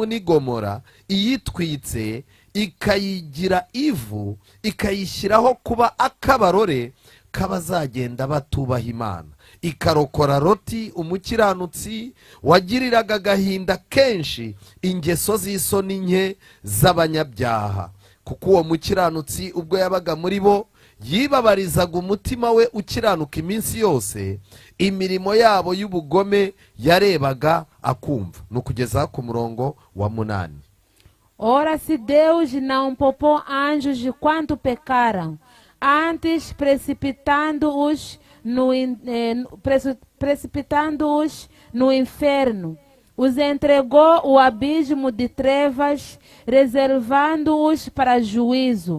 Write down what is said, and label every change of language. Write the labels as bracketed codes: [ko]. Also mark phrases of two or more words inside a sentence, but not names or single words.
[rw] n'i Gomora iyitwitse ikayigira ivu ikayishyiraho kuba akabarore k'abazagenda batubaha Imana, ikarokora Loti umukiranutsi wagiriraga agahinda kenshi ingeso z'isoni nke z'abanyabyaha, kuko uwo mukiranutsi ubwo yabaga muri bo yibabarizaga umutima we ukiranuka iminsi yose, imirimo yabo y'ubugome yarebaga akumva. Nukugeza ku murongo wa 8. [pt] Ora, se Deus não poupou anjos de quanto pecaram, antes precipitando-os no inferno, os entregou o abismo de trevas, reservando-os para juízo.